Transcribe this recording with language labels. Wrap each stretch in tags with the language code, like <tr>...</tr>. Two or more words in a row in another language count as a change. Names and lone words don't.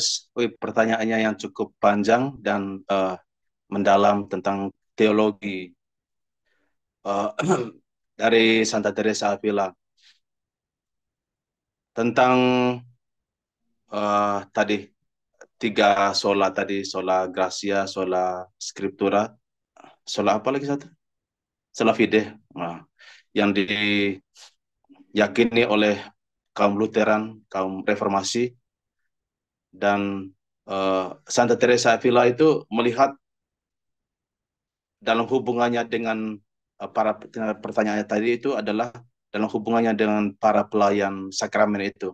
<id>Pertanyaannya yang cukup panjang dan mendalam tentang teologi dari Santa Teresa Avila. Tentang tadi tiga sola tadi,</id> <la>sola gracia, sola scriptura, sola</la> <id>apa lagi satu?</id> <la>Sola fide.</la> <id>Nah, yang diyakini oleh kaum Lutheran, kaum Reformasi, dan Santa Teresa Avila itu melihat dalam hubungannya dengan pertanyaannya tadi itu adalah dalam hubungannya dengan para pelayan sakramen itu.</id>